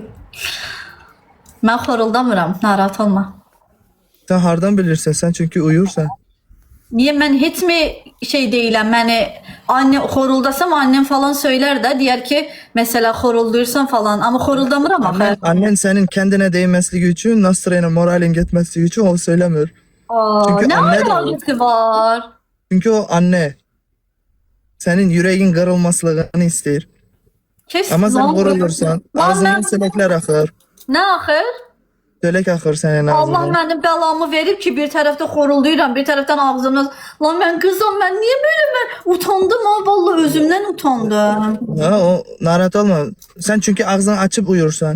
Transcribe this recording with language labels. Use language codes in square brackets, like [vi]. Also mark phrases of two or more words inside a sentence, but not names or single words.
[az] Mən xoruldamıram, narahat olma. [tr] Sen hardan bilirsin sen çünkü uyursan. [az] Niyə mən heç mi şey deyiləm, məni anne xoruldasam annem falan söylər də, deyər ki, məsələ xorulduyursan falan, amma xoruldamıram axı. [tr] Annen senin kendine değmesi için, Nasra'yla moralin gitmesi için o söylemiyor. Çünkü [az] Nə [tr] anne de- alakası var? Çünkü o anne. Senin yüreğin kırılmasını ister. Kes Ama sen lan. vurulursan Lan ağzından [az] mən- [tr] sölekler akır. [az] Nə axır? [tr] Sölek akır senin [az] Allah [tr] ağzından. [az] mənim bəlamı verib ki, bir tərəfdə xorulduyuram, bir tərəfdən ağzımdan. Lan mən qızım, mən niyə belə mən utandım ha, vallahi özümdən utandım. Ha, o narahat olma. [tr] Sen çünkü ağzını açıp uyursan.